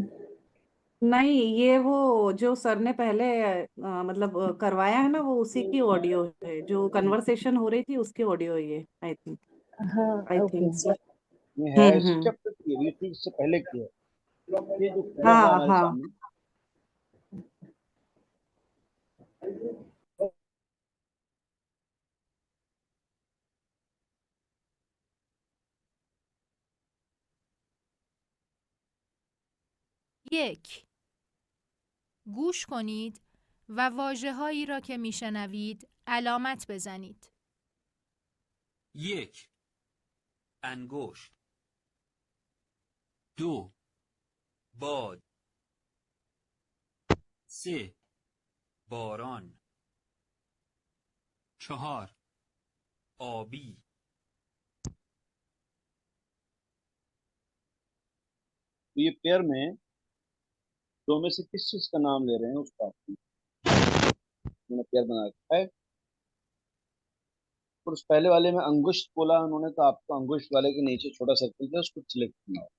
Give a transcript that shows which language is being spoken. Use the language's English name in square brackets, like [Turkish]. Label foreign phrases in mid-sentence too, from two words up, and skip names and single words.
[Hindi] नहीं, ये वो जो सर ने पहले मतलब करवाया है ना, वो उसी की ऑडियो है, जो कन्वर्सेशन हो रही थी उसकी ऑडियो है ये, [English] I think. [Hindi] हाँ आई ओके। थिंक ये है इस हम्म। चैप्टर की, ये चीज से पहले की है, ये जो पढ़ रहा हाँ हमारे हाँ। सामने। [Persian] یک. گوش کنید و واژه‌هایی را که میشنوید علامت بزنید. یک. انگشت. دو. باد. سه. باران. چهار. آبی. [Hindi] तो ये पेयर में दो में से किस चीज का नाम ले रहे हैं उसका मैंने पेयर बना रखा है। और उस पहले वाले में अंगुष्ठ बोला उन्होंने, तो आपको अंगुष्ठ वाले के नीचे छोटा सर्कल था उसको सिलेक्ट करना होगा।